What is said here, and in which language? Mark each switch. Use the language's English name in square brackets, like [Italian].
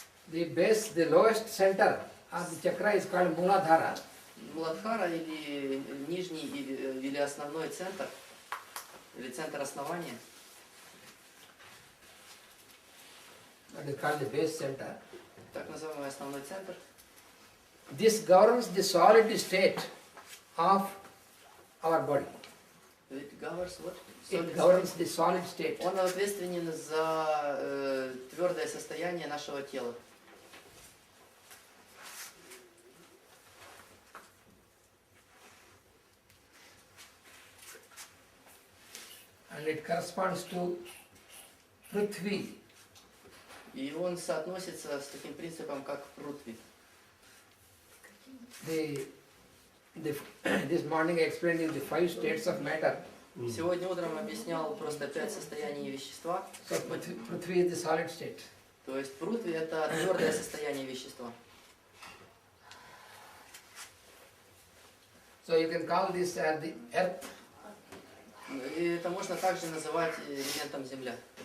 [English] The base, the lowest center of the chakra is called Muladhara. [Russian] Муладхара или нижний или основной центр, или центр основания. [English] That is called the base center. [Russian] Так называемый основной центр. [English] This governs the solid state of our body. It governs what? It governs the solid state. [Russian] Он ответственен за твердое состояние нашего тела. [English] And it corresponds to Prithvi. [Russian] И он соотносится с таким принципом, как Прутви. [English] This morning I explained you the 5 states of matter. [Russian] Сегодня утром объяснял просто 5 состояний вещества. [English] So Prithvi is the solid state. [Russian] То есть Прутви это твердое состояние вещества. [English] So you can call this as the earth. [Russian] И это можно также называть элементом Земля.